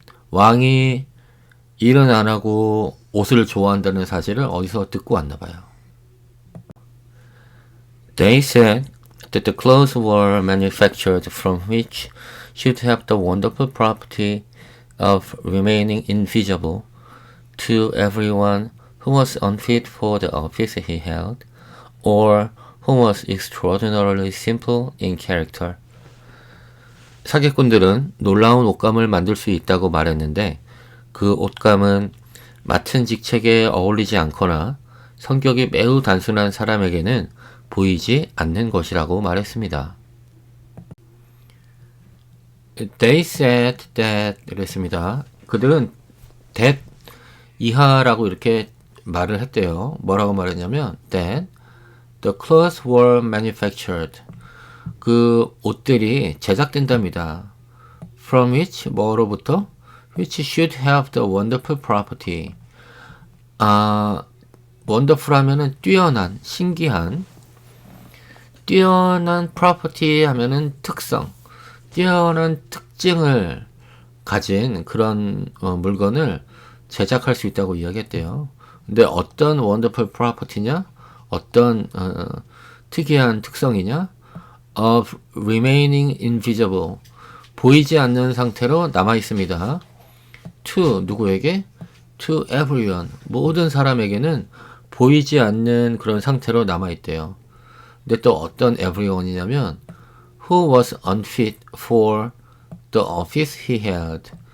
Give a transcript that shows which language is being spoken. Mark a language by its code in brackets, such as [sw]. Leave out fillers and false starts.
[ko] 왕이 일은 안 하고 옷을 좋아한다는 사실을 어디서 듣고 왔나 봐요. [en] They said that the clothes were manufactured from which should have the wonderful property of remaining invisible to everyone who was unfit for the office he held, or who was extraordinarily simple in character. [ko] 사기꾼들은 놀라운 옷감을 만들 수 있다고 말했는데 그 옷감은 맡은 직책에 어울리지 않거나 성격이 매우 단순한 사람에게는 보이지 않는 것이라고 말했습니다. [en] They said that [ko] 이랬습니다. 그들은 that 이하라고 이렇게 말을 했대요. 뭐라고 말했냐면 [en] that the clothes were manufactured. [ko] 그 옷들이 제작된답니다. [en] From which [ko] 뭐로부터? [en] Which should have the wonderful property. [ko] wonderful 하면은 뛰어난, 신기한. 뛰어난 property 하면은 특성, 뛰어난 특징을 가진 그런 물건을 제작할 수 있다고 이야기했대요. 근데 어떤 wonderful property냐? 어떤 특이한 특성이냐? [en] Of remaining invisible. [ko] 보이지 않는 상태로 남아 있습니다. To 누구에게? [en] To everyone. [ko] 모든 사람에게는 보이지 않는 그런 상태로 남아있대요. 근데 또 어떤 everyone이냐면 [en] who was unfit for the office he held.